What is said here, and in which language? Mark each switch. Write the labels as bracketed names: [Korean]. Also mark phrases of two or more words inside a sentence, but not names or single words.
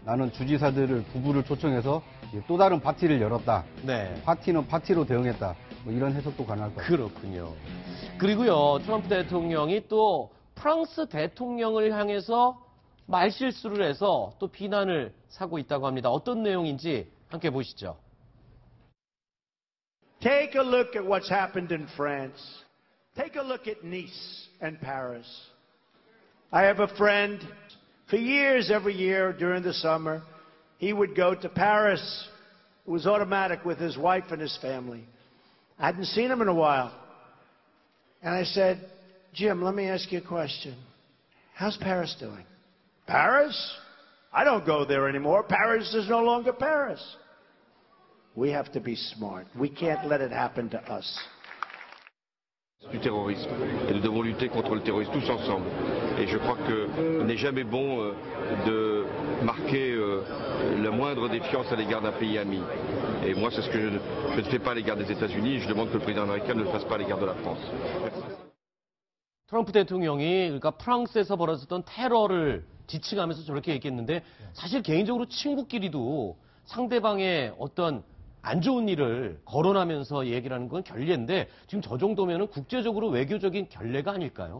[Korean] 나는 주지사들을 부부를 초청해서 또 다른 파티를 열었다. 네. 파티는 파티로 대응했다. 이런 해석도 가능할 것 같아요. 그렇군요. 그리고요, 트럼프 대통령이 또 프랑스 대통령을 향해서 말실수를 해서 또 비난을 사고 있다고 합니다. 어떤 내용인지 함께 보시죠. [English] Take a look at what's happened in France. Take a look at Nice and Paris. I have a friend. For years, every year during the summer, he would go to Paris. It was automatic with his wife and his family. I hadn't seen him in a while. And I said, Jim, let me ask you a question. How's Paris doing? Paris? I don't go there anymore. Paris is no longer Paris. We have to be smart. We can't let it happen to us. [French] Du terrorisme. Et nous devons lutter contre le terrorisme tous ensemble. Et je crois qu'il n'est jamais bon de marquer la moindre défiance à l'égard d'un pays ami. Et moi, c'est ce que je ne fais pas à l'égard des États-Unis. Je demande que le président américain ne le fasse pas à l'égard de la France. [Korean] 트럼프 대통령이 그러니까 프랑스에서 벌어졌던 테러를 지칭하면서 저렇게 얘기했는데 사실 개인적으로 친구끼리도 상대방의 어떤 안 좋은 일을 거론하면서 얘기를 하는 건 결례인데 지금 저 정도면은 국제적으로 외교적인 결례가 아닐까요?